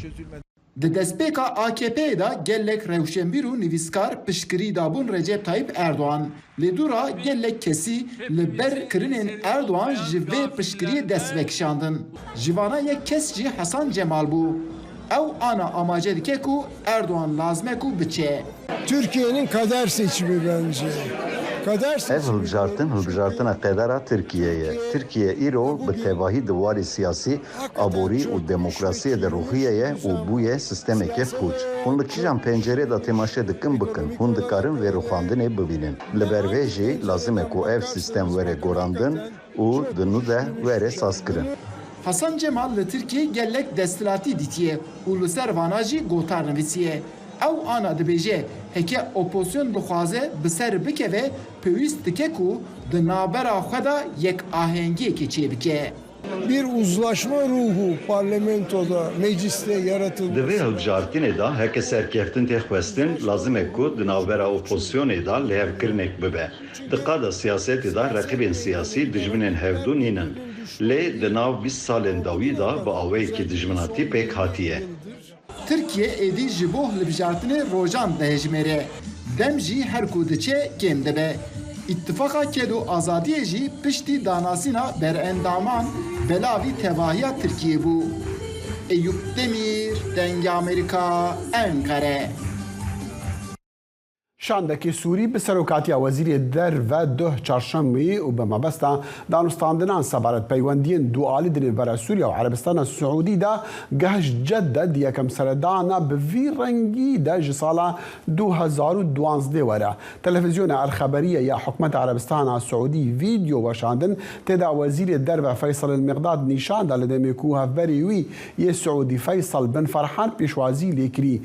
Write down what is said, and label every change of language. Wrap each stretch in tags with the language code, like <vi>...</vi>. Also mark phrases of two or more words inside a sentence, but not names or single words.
<ku>Di destpêka AKP'ye da gelek rewşenbîr û nivîskar piştgirî dabûn Recep Tayyip Erdoğan. Lê dûra gelek kesî li ber kirinên Erdoğan ji vê piştgiriyê dest vekişandin. Ji vana yek kes jî Hasan Cemal bû. Ew ana amace dike ku Erdoğan lazim ku biçe.</ku> <tr>Türkiye'nin kader seçimi bence.</tr> <ku>Ev hilbijartina qedera Tirkiye'ye. Türkiye îro bi tevahî di warê siyasî, aborî û demokrasiyê de ruhiyeye û bûye sistemeke pûç. Hûn li kîjan pencerê da temaşe dikin bikin. Hûn dikarin vê rûxandinê bibînin. Li ber vê jî lazim e ku ev sistem were gorandin û di nû de were sazkirin. Hasan Cemal li Tirkiye gelek destilatî dîtiye û li ser vana jî gotar nivîsiye. Ew ana dibêje heke opozisyon dixwaze bi ser bikeve pêwîst dike ku di navbera xwe da yek ahengiyekê çê bike.</ku> <tr>Bir uzlaşma ruhu parlamentoda, mecliste yaratılmış.</tr> <ku>Di vê hilbijartinê da heke serkeftin tê xwestin lazim e ku di navbera opozisyonê da lêvkirinek bibe. Di qada siyasetê da reqîbên siyasî dijminên hevdû nînin. Lê di nav 20 salên dawî da bi awayekî dijminatî pêk hatiye. Türkiye êdî ji bo hilbijartinê rojan dihejmêre. Dem jî her ku diçe kêm dibe. İttifaka Ked û Azadiyê jî piştî danasîna berendaman belavî tevahiya Tirkiye bû. Eyüp Demir, Dengê Amerika, Ankara. شاندەکی سووری بە سەرۆکاتیا وەزیری دەرڤە دۆ چارشەمبی و بە مەبەستا دانوستاندنان سەبارەت پەیوەندیên دوعالی دنێبەرە سووریا و عەرەبستانە سعودیدا گەهشت جەددە یەکەم سەردانە bi vî rengî de ji sala 2012 were. Televizyona Elxeberiye ya Hikûmeta Erebistana Siûdî vîdyo weşandin têda wezîrê derve Feysal El-Miqdad nîşan da li demê ku hevberê wî yê Siûdî Feysal bin Ferhan pêşwazî lêkirî.</ku>